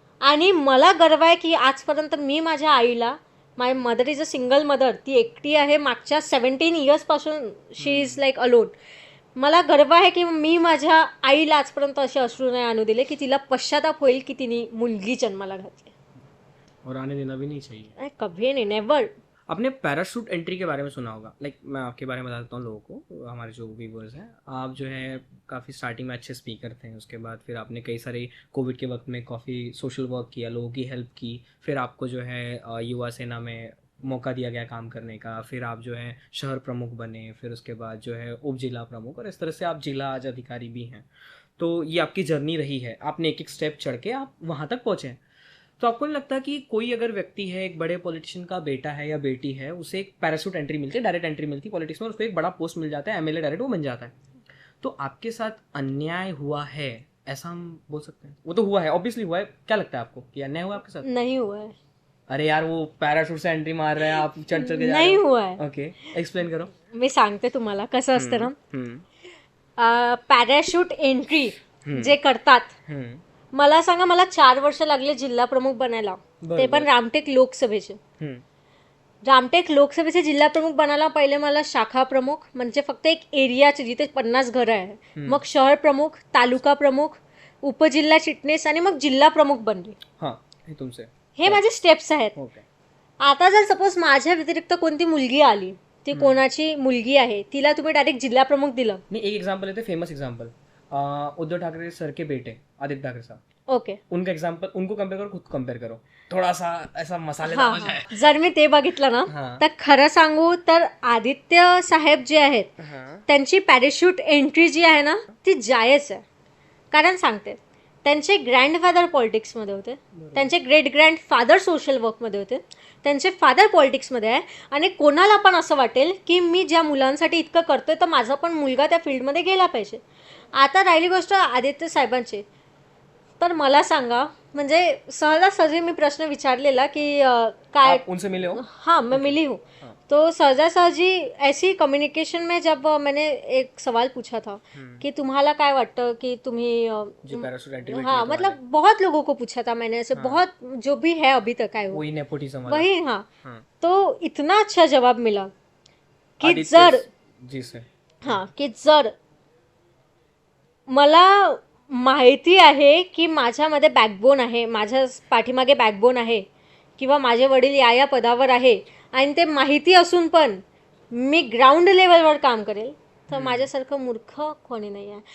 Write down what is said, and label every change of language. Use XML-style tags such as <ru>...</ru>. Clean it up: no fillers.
<mr>आणि मला गर्व आहे की आजपर्यंत मी माझ्या आईला,</mr> <en>my mother is a single mother,</en> <mr>ती एकटी आहे, मागच्या 17 इयर्सपासून</mr> <en>She is like alone.</en> <mr>मला गर्व आहे की मी माझ्या आईला आजपर्यंत असे अश्रू नाही आणू दिले की तिला पश्चाताप होईल की तिने मुलगी जन्माला घातली.</mr> <hi>और आने देना भी नहीं चाहिए. कभी</hi> <mr>नाही,</mr> <en>Never.</en> <hi>आपने पैराशूट एंट्री के बारे में सुना होगा, लाइक मैं आपके बारे में बता देता हूँ लोगों को, हमारे जो व्यूवर्स हैं। आप जो है काफ़ी स्टार्टिंग में अच्छे स्पीकर थे, उसके बाद फिर आपने कई सारे कोविड के वक्त में काफ़ी सोशल वर्क किया, लोगों की हेल्प की, फिर आपको जो है युवा सेना में मौका दिया गया काम करने का, फिर आप जो है शहर प्रमुख बने, फिर उसके बाद जो है उप जिला प्रमुख, और इस तरह से आप जिला आज अधिकारी भी हैं। तो ये आपकी जर्नी रही है, आपने एक एक स्टेप चढ़ के आप वहाँ तक पहुँचे हैं। तो आपको नहीं लगता कि कोई अगर व्यक्ति है, एक बड़े पॉलिटिशियन का बेटा है या बेटी है, उसे एक पैराशूट एंट्री मिलती है, डायरेक्ट एंट्री मिलती है पॉलिटिक्स में, उसको एक बड़ा पोस्ट मिल जाता है, एमएलए डायरेक्ट वो बन जाता है, तो आपके साथ अन्याय हुआ है, ऐसा हम बोल सकते हैं? वो तो हुआ है, ऑब्वियसली हुआ है। क्या लगता है आपको कि अन्याय हुआ आपके साथ? नहीं हुआ है, अरे यार, वो पैराशूट से एंट्री मार रहे हैं, आप चढ़ चढ़ के जा रहे</hi> <mr>नाही हो। हुआ आहे.</mr> <hi>ओके, एक्सप्लेन करो.</hi> <mr>मी सांगते तुम्हाला कसं असतं ना. हम्म, पॅराशूट एंट्री हम्म, जे करतात, हम्म, मला सांगा, मला 4 वर्ष लागले जिल्हा प्रमुख बनायला, बरोबर. ते पण रामटेक लोकसभेचे. हम्म, रामटेक लोकसभेचे जिल्हा प्रमुख बनायला पहिले मला शाखा प्रमुख, म्हणजे फक्त एक एरियाचे जिथे 50 घरं आहे, मग शहर प्रमुख, तालुका प्रमुख, उपजिल्हा चिटणीस आणि मग जिल्हा प्रमुख बनले. हाँ, हे तुमचे हे माझे स्टेप्स आहेत.</mr> <en>Okay.</en> <mr>आता जर सपोज माझ्या व्यतिरिक्त कोणती मुलगी आली, ती कोणाची मुलगी आहे, तिला तुम्ही डायरेक्ट जिल्हा प्रमुख दिलं,</mr> <hi>नहीं, एक एग्जांपल लेते, famous example, Uddhav Thackeray sir के बेटे आदित्य ठाकरे साहब,</hi> <en>Okay.</en> <hi>उनका एग्जांपल, उनको कंपेयर करो, खुद कंपेयर करो, थोड़ा सा ऐसा मसाले</hi> <mr>हा, जर मी ते बघितलं ना, हाँ. तर खरं सांगू तर आदित्य साहेब जे आहेत हाँ. त्यांची पॅरेशूट एंट्री जी आहे ना, ती जायज आहे. कारण सांगते, त्यांचे ग्रँडफादर पॉलिटिक्समध्ये होते, त्यांचे ग्रेट ग्रँडफादर सोशल वर्कमध्ये होते, त्यांचे फादर पॉलिटिक्समध्ये आहे. आणि कोणाला पण असं वाटेल की मी ज्या मुलांसाठी इतकं करतोय, तर माझा पण मुलगा त्या फील्डमध्ये गेला पाहिजे. आता राहिली गोष्ट आदित्य साहेबांची, तर मला सांगा, म्हणजे सहजासहजी मी प्रश्न विचारलेला की काय.</mr> <hi>आप उनसे मिले हो? हाँ, मैं मिली हूँ. हाँ. तो सहजासहजी ऐसी कम्युनिकेशन में जब मैंने एक सवाल पूछा था कि</hi> <mr>तुम्हाला काय वाटतं की तुम्ही</mr> <hi>जो पैराशूट एंट्री, हाँ, मतलब बहुत लोगों को पूछा था मैंने, ऐसे हाँ. बहुत जो भी है अभी तक आए वो, वही नेपोटिज्म वाला. वही. हाँ, हाँ. तो इतना अच्छा जवाब मिला की आदित्य</hi> <mr>जर</mr> <hi>जी से.</hi> <mr>हां, की जर मला माहिती आहे की माझ्यामध्ये बॅकबोन आहे, माझ्या पाठीमागे बॅकबोन आहे, किंवा माझे वडील या पदावर आहे, आणि ते माहिती असून पण मी ग्राउंड लेवलवर काम करेल, तर माझ्यासारखं मूर्ख कोणी नाही आहे.</mr>